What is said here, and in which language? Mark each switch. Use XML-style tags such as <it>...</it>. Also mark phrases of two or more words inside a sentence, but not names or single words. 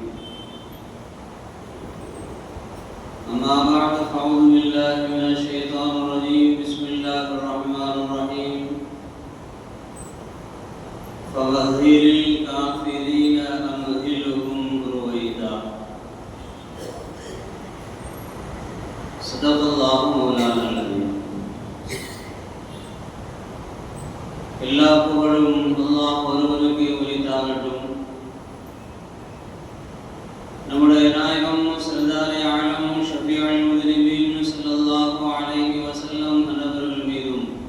<ar>أما بعد، فأعوذ بالله من الشيطان الرجيم. بسم الله الرحمن الرحيم. فمهل الكافرين أمهلهم رويدا. صدق الله مولانا العظيم.</ar> <ta>எல்லா புகழும் அல்லாஹ் ஒருவனுக்கு உரித்தாகட்டும். நம்முடைய நாயகம்</ta> <ur>سردارِ عالم</ur> <ar>شفيع المذنبين صلى الله عليه وسلم</ar> <ta>அவர்கள் மீதும்</ta>